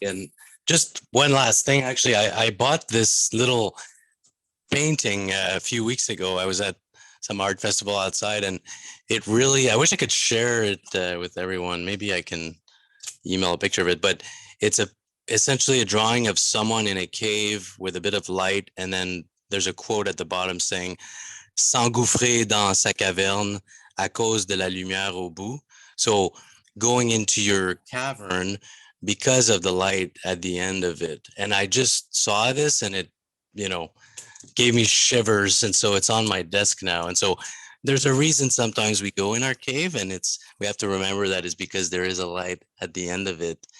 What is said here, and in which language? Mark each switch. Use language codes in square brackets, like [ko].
[en] And just one last thing, actually, I bought this little painting a few weeks ago. I was at some art festival outside, and it really, I wish I could share it with everyone. Maybe I can email a picture of it, but it's essentially a drawing of someone in a cave with a bit of light, and then there's a quote at the bottom saying, [fr] s'engouffrer dans sa caverne à cause de la lumière au bout. [en] So going into your cavern because of the light at the end of it. And I just saw this and it, you know, gave me shivers. And so it's on my desk now. And so there's a reason sometimes we go in our cave, and we have to remember that is because there is a light at the end of it.